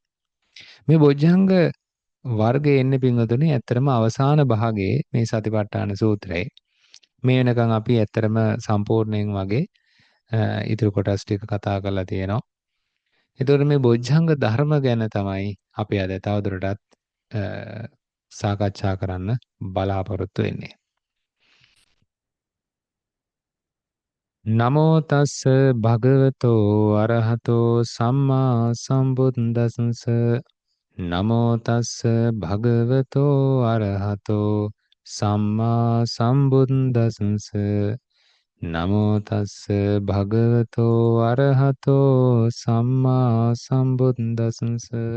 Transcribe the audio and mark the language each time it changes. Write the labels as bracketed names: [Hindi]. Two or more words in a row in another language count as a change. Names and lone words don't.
[Sinhala] මේ බොජ්ජංග වර්ගයේ එන්නේ පින්වතුනි ඇත්තරම අවසාන භාගයේ මේ සතිපට්ඨාන සූත්‍රයේ. මේ වෙනකන් අපි ඇත්තරම සම්පූර්ණයෙන් වගේ ඉතුරු කොටස් ටික කතා කරලා තියෙනවා. එතකොට මේ බොජ්ජංග ධර්ම ගැන තමයි අපි අද තවදුරටත් සාකච්ඡා කරන්න බලාපොරොත්තු වෙන්නේ. [Pali] නමෝ තස්ස භගවතෝ අරහතෝ සම්මා සම්බුද්දස්ස නමෝ තස්ස භගවතෝ අරහතෝ සම්මා සම්බුද්දස්ස නමෝ තස්ස භගවතෝ අරහතෝ සම්මා සම්බුද්දස්ස